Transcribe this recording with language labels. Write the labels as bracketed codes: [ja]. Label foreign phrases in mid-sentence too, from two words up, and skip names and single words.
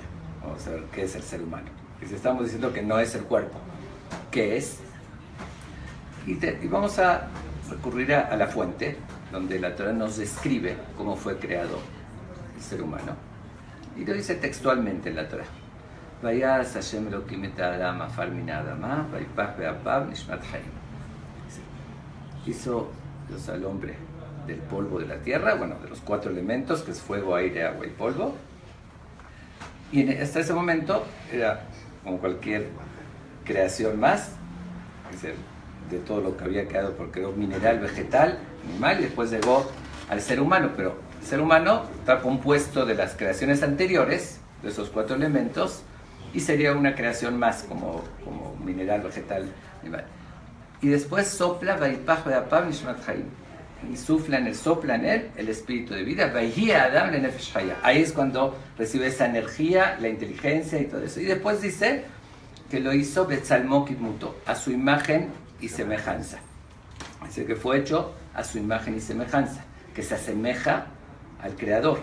[es] Vamos a ver qué es el ser humano. Y si estamos diciendo que no es el cuerpo, ¿qué es? Y vamos a recurrir a la fuente, donde la Torah nos describe cómo fue creado el ser humano. Y lo dice textualmente en la Torah. [he] וייצר השם אלוקים את אדם עפר מן אדמה, ויפח באפיו נשמת חיים. [es] Hizo Dios al hombre del polvo de la tierra, bueno, de los 4 elementos, que es fuego, aire, agua y polvo. Y hasta ese momento era como cualquier creación más, es decir, de todo lo que había quedado, porque era mineral, vegetal, animal, y después llegó al ser humano. Pero el ser humano está compuesto de las creaciones anteriores, de esos 4 elementos, y sería una creación más como mineral, vegetal, animal. Y después sopla, [he] ויפח באפיו נשמת חיים. [es] Y sopla en él el espíritu de vida. [he] אדם לנפש חיה. [es] Ahí es cuando recibe esa energía, la inteligencia y todo eso. Y después dice que lo hizo [he] בצלמו כדמותו, [es] a su imagen y semejanza. Dice que fue hecho a su imagen y semejanza, que se asemeja al creador.